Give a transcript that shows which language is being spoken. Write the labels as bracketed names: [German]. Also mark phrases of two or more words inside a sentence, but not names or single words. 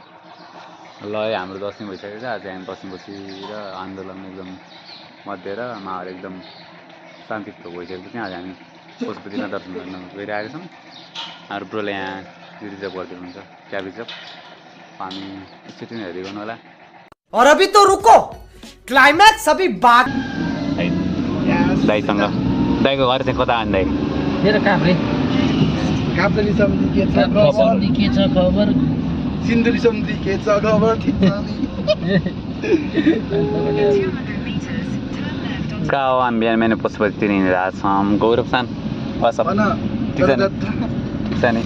[Nepali] ल हाम्रो 10 दिन भइसकेको छ आज हामी बसेपछि र आन्दोलन एकदम मध्य र माहौल एकदम शान्तिपूर्ण भइसकेपछि आज हामी पशुपतिनाथ दर्शन गर्न गइरहेका छौँ हाम्रो ब्रोले यहाँ रिजर्भ गर्दै हुनुहुन्छ [English] cab reserve [Nepali] हामी एकचोटि हेर्दै गर्नु होला [Hindi] और अभी तो रुको क्लाइमैक्स अभी बात [Nepali] दाइसँग दाइको घर चाहिँ कता अनि दाइ मेरो काभ्रे काप्रेली समिति के छ खबर सिन्धुली समिति के छ खबर कहाँ हो हामी बिहान बिहान पशुपतितिर हिँडिरहेको छौँ गौरव सान वाट्सअप ठिक छ नि